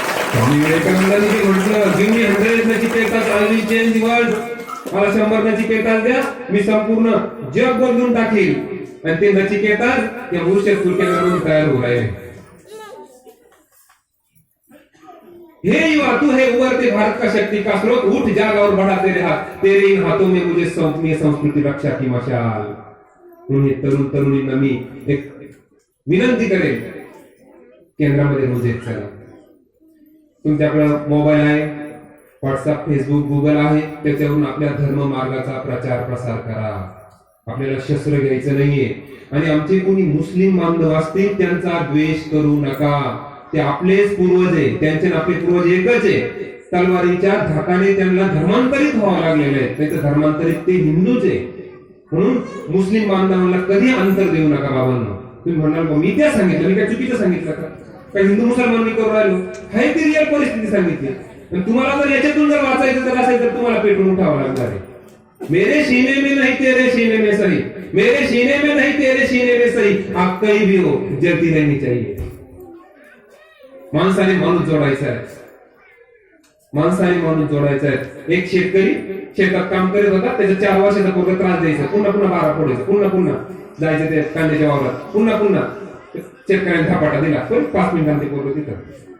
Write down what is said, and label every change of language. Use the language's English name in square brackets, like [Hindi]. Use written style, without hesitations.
[Marathi] स्वामी विवेकानंदांनी म्हटलं, [English] Give me 100 Nachiketas, I will change the world. [Marathi] मला 100 नचिकेतास द्या, मी संपूर्ण जग बदलून टाकेल. आणि ते नचिकेतास त्या पुरुष सुरकेंद्रामधून तयार होऊ राहिले. [Hindi] हे युवा, तू है उभरते भारत का शक्ति का स्रोत, उठ जाग और बढ़ा तेरे हाथ, तेरे इन हाथों में मुझे सौंपनी संस्कृती रक्षा की मशाल. [Marathi] म्हणून तरुण तरुणींना मी एक विनंती करेन, केंद्रामध्ये रोज एक चला. तुमच्याकडे मोबाईल आहे, व्हॉट्सअप, फेसबुक, गुगल आहे, त्याच्यावरून आपल्या धर्म मार्गाचा प्रचार प्रसार करा. आपल्याला शस्त्र घ्यायचं नाहीये. आणि आमचे कोणी मुस्लिम बांधव असतील त्यांचा द्वेष करू नका. ते आपलेच पूर्वज आहे, त्यांचे आपले पूर्वज एकच आहे. तलवारीच्या धाकाने त्यांना धर्मांतरित व्हावं लागलेले आहे, नाही तर धर्मांतरित ते हिंदूच आहे. म्हणून मुस्लिम बांधवांना कधी अंतर देऊ नका. बाबांना तुम्ही म्हणाल मी त्या सांगितलं, मी काय चुकीचं सांगितलं का? काय हिंदू मुसलमान मी करू राहिलो? हाय ती रिअल परिस्थिती सांगितली. पण तुम्हाला जर याच्यातून जर वाचायचं तर असेल तर तुम्हाला पेटून उठावं लागणार आहे. [Hindi] मेरे सीने में नहीं तेरे सीने में सही, मेरे सीने में नहीं तेरे सीने में सही, आप कहीं भी हो जलती रहनी चाहिए. [Marathi] माणसाने माणूस जोडायचा आहे, माणसाने माणूस जोडायचा आहे. एक शेतकरी शेतात काम करत होता, त्याचा 4 वर्षाचा पोरगा त्रास द्यायचा, पुन्हा बारा पडायचं, पुन्हा जायचं ते कांद्याच्या वावरात, पुन्हा शेतकऱ्याने धापाटा दिला, पण 5 मिनिटांनी ते पोरग तिथं.